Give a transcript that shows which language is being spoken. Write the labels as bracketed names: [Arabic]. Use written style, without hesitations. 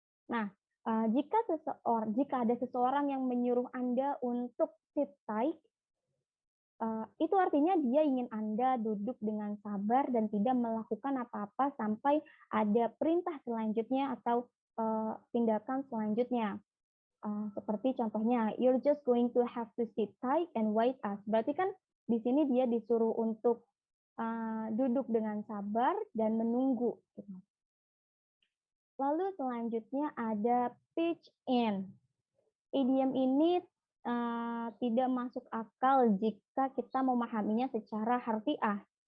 [Indonesian] Nah, jika ada seseorang yang menyuruh Anda untuk sit tight, itu artinya dia ingin Anda duduk dengan sabar dan tidak melakukan apa-apa sampai ada perintah selanjutnya atau tindakan selanjutnya. Seperti contohnya, [English] you're just going to have to sit tight and wait us. [Indonesian] Berarti kan di sini dia disuruh untuk duduk dengan sabar dan menunggu. Lalu selanjutnya ada pitch in. Idiom ini tidak masuk akal jika kita memahaminya secara harfiah.